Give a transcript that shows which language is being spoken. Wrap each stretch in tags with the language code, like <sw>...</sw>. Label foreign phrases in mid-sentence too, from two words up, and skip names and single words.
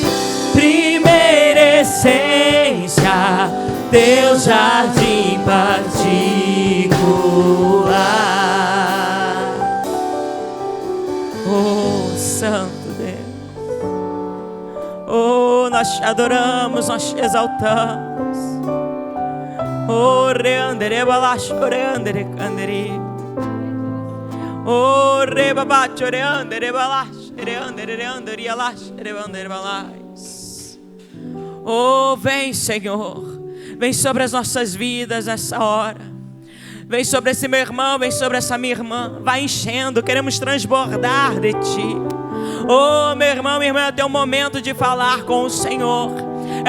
<pt>Primeira essência, teu jardim particular. Oh, Santo Deus. Oh, nós te adoramos, nós te exaltamos. Oh, reandere balash, reandere candere. Oh, rebabacho, reandere balash, reandere alash, reandere balais. Oh, vem, Senhor. Vem sobre as nossas vidas nessa hora. Vem sobre esse meu irmão, vem sobre essa minha irmã. Vai enchendo, queremos transbordar de ti. Oh, meu irmão, minha irmã, é teu momento de falar com o Senhor.</pt>